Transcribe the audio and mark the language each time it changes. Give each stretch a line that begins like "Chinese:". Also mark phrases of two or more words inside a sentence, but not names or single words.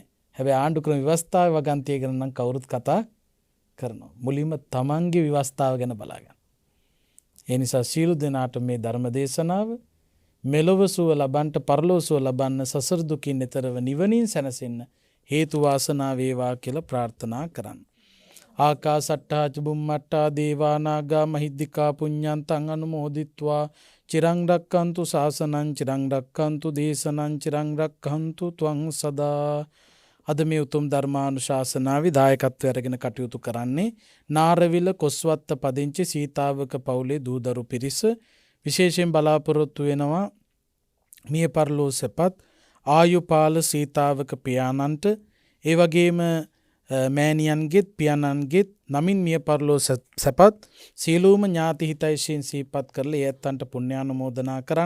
Sinhala: හැබැයි ආණ්ඩු ක්‍රම ව්‍යවස්ථාවේ වගන්තිය ගැන නම් කවුරුත් කතා කරනවා. මුලින්ම තමන්ගේ ව්‍යවස්ථාව ගැන බලාගන්න. ඒ නිසා සීල දෙනාට මේ ධර්ම දේශනාව මෙලොව සුව ලබන්ට පරලොව සුව ලබන්න සසර දුකින් එතරව නිවනින් සැනසෙන්න හේතු වාසනා වේවා කියලා ප්‍රාර්ථනා කරන්න.
Pali: ආකාසට්ටා ච බුම්මට්ටා දේවා නාග මහිද්దికා පුඤ්ඤන්තං අනුමෝදිත්වා චිරං රක්칸තු ශාසනං චිරං රක්칸තු දේශනං චිරං රක්칸තු ත්වං සදා.
Sinhala: අද මේ උතුම් ධර්මානුශාසනාවේ දායකත්වය අරගෙන කටයුතු කරන්නේ නාරවිල කොස්වත්ත පදිංචි සීතාවක පවුලේ දූදරු පිරිස. විශේෂයෙන් බලාපොරොත්තු වෙනවා මිය පරලෝ සැපත් ආයුපාල සීතාවක පියාණන්ට, ඒ වගේම මෑණියන්ගෙත් පියාණන්ගෙත් නමින් මිය පරලෝ සැපත් සියලුම ඥාති හිතයිෂීන් සිහිපත් කරලා ඒ ඇත්තන්ට පුණ්‍යානුමෝදනා කරන්න.